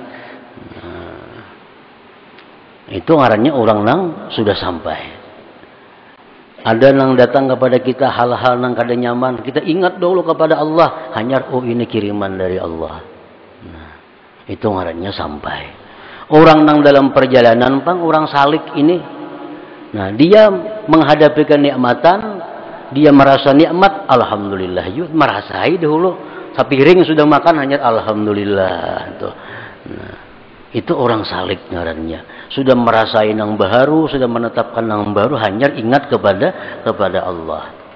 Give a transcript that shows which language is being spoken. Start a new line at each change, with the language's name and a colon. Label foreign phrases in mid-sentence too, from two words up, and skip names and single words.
Banjar: Itu ngarannya orang nang sudah sampai. Ada nang datang kepada kita hal-hal nang kada nyaman, kita ingat dulu kepada Allah, hanya ini kiriman dari Allah. Nah, itu ngarannya sampai. Orang nang dalam perjalanan orang salik ini. Nah, dia menghadapi kenikmatan, dia merasa nikmat, alhamdulillah. Yuk merasai dulu. Sapiring sudah makan hanya alhamdulillah. Tuh. Nah, itu orang salik ngarannya. Sudah merasain yang baru, sudah menetapkan yang baru, hanya ingat kepada Allah.